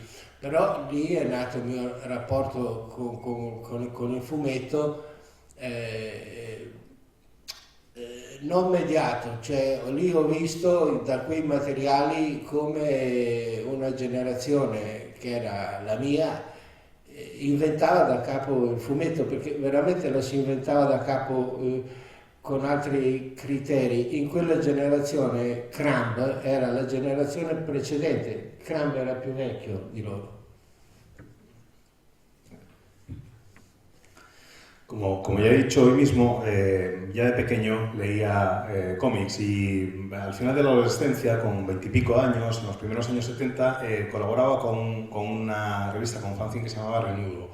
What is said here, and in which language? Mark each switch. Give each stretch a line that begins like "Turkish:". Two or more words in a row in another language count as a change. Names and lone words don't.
Italian: Però lì è nato il mio rapporto con il fumetto non mediato, cioè lì ho visto da quei materiali come una generazione che era la mia inventava da capo il fumetto, perché veramente lo si inventava da capo con altri criteri. In quella generazione Crumb era la generazione precedente, Crumb era più vecchio di loro.
Spanish: Como ya he dicho hoy mismo, ya de pequeño leía cómics, y al final de la adolescencia, con 20 y pico años, en los primeros años 70, colaboraba con una revista, con un fanzine que se llamaba Renudo.